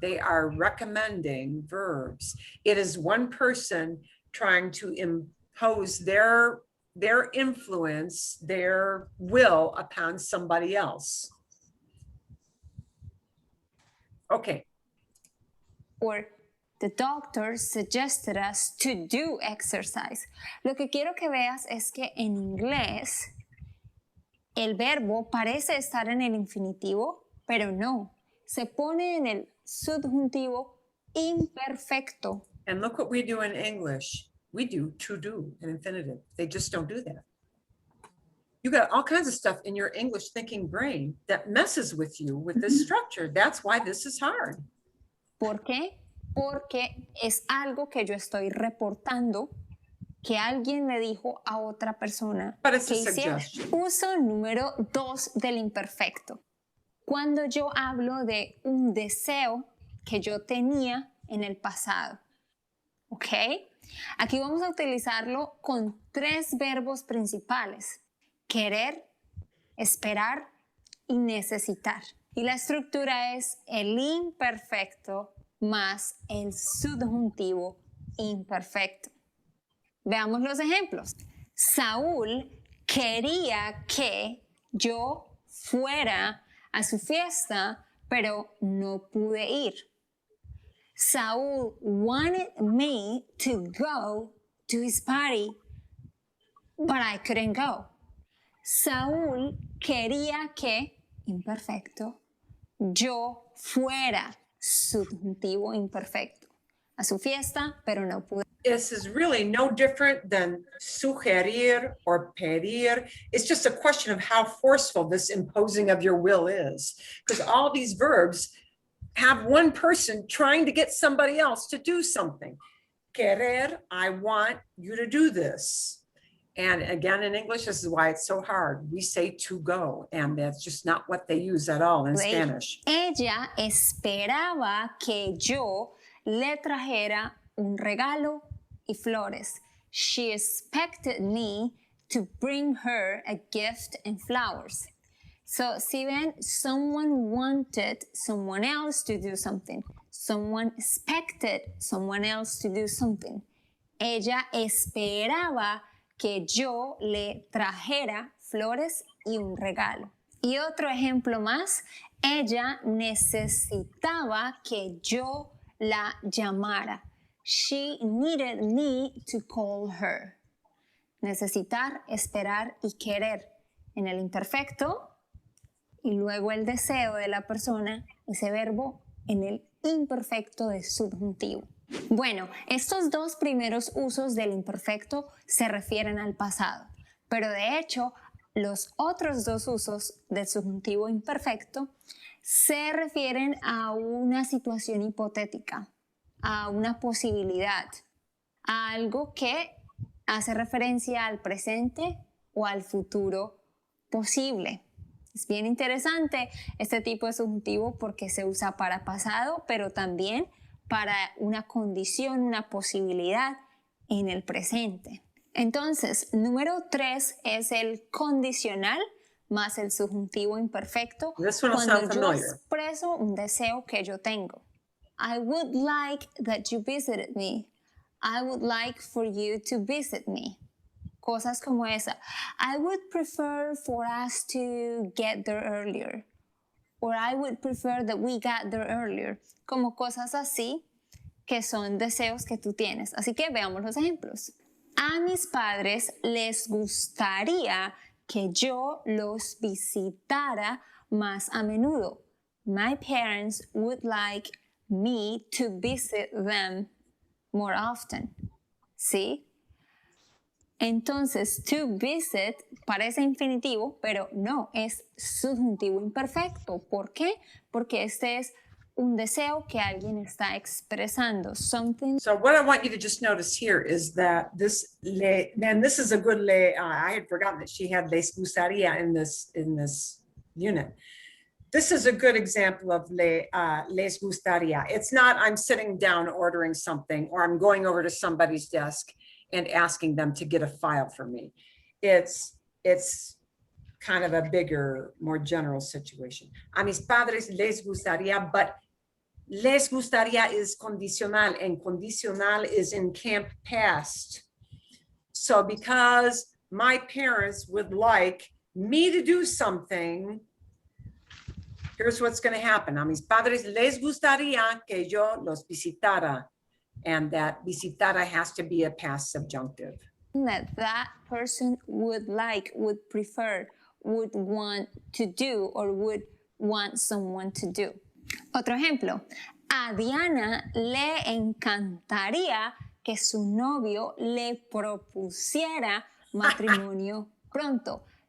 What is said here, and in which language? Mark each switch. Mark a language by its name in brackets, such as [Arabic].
[English] They are recommending verbs. It is one person trying to impose their influence, their will upon somebody else. Okay. Or the doctor suggested us to do exercise. [Spanish] Lo que quiero que veas es que en inglés el verbo parece estar en el infinitivo, pero no. Se pone en el subjuntivo imperfecto. [English] And look what we do in English. We do to do in infinitive. They just don't do that. You got all kinds of stuff in your English thinking brain that messes with you with this structure. That's why this is hard. [Spanish] ¿Por qué? Porque es algo que yo estoy reportando que alguien le dijo a otra persona [English] But it's a [Spanish] que hiciera. [English] suggestion. [Spanish] Uso número 2 del imperfecto. Cuando yo hablo de un deseo que yo tenía en el pasado. ¿Ok? Aquí vamos a utilizarlo con 3 verbos principales. Querer, esperar y necesitar. Y la estructura es el imperfecto más el subjuntivo imperfecto. Veamos los ejemplos. Saúl quería que yo fuera a su fiesta, pero no pude ir. [English] Saúl wanted me to go to his party, but I couldn't go. [Spanish] Saúl quería que, imperfecto, yo fuera, subjuntivo imperfecto, a su fiesta, pero no pude. [English] This is really no different than sugerir or pedir. It's just a question of how forceful this imposing of your will is. Because all these verbs have one person trying to get somebody else to do something. Querer, I want you to do this. And again, in English, this is why it's so hard. We say to go, and that's just not what they use at all in Spanish. [Spanish] Ella esperaba que yo le trajera un regalo y flores. [English] She expected me to bring her a gift and flowers. So, si ven, someone wanted someone else to do something. Someone expected someone else to do something. [Spanish] Ella esperaba que yo le trajera flores y un regalo. Y otro ejemplo más, ella necesitaba que yo la llamara. [English] She needed me to call her. [Spanish] Necesitar, esperar y querer. En el imperfecto y luego el deseo de la persona, ese verbo en el imperfecto de subjuntivo. Bueno, estos dos primeros usos del imperfecto se refieren al pasado, pero de hecho los otros dos usos del subjuntivo imperfecto se refieren a una situación hipotética, a una posibilidad, a algo que hace referencia al presente o al futuro posible. Es bien interesante este tipo de subjuntivo porque se usa para pasado, pero también para una condición, una posibilidad en el presente. Entonces, número 3 es el condicional más el subjuntivo imperfecto. [English] This one will sound [Spanish] Cuando yo [English] familiar. [Spanish] expreso un deseo que yo tengo. [English] I would like that you visited me. I would like for you to visit me. Cosas como esa. I would prefer for us to get there earlier. Or I would prefer that we got there earlier. [Spanish] Como cosas así que son deseos que tú tienes. Así que veamos los ejemplos. A mis padres les gustaría que yo los visitara más a menudo. [English] My parents would like me to visit them more often. [Spanish] ¿Sí? Entonces, to visit parece infinitivo, pero no, es subjuntivo imperfecto. ¿Por qué? Porque este es un deseo que alguien está expresando. [English] Something. So what I want you to just notice here is that this this is a good I had forgotten that she had les gustaría in this unit. This is a good example of les gustaría. It's not I'm sitting down ordering something or I'm going over to somebody's desk and asking them to get a file for me. It's kind of a bigger, more general situation. A mis padres les gustaría, but les gustaría is condicional, and condicional is in camp past. So because my parents would like me to do something, here's what's going to happen. [Spanish] A mis padres les gustaría que yo los visitara. [English] And that visitara has to be a past subjunctive. That person would like, would prefer, would want to do, or would want someone to do. [Spanish] Otro ejemplo. A Diana le encantaría que su novio le propusiera matrimonio pronto.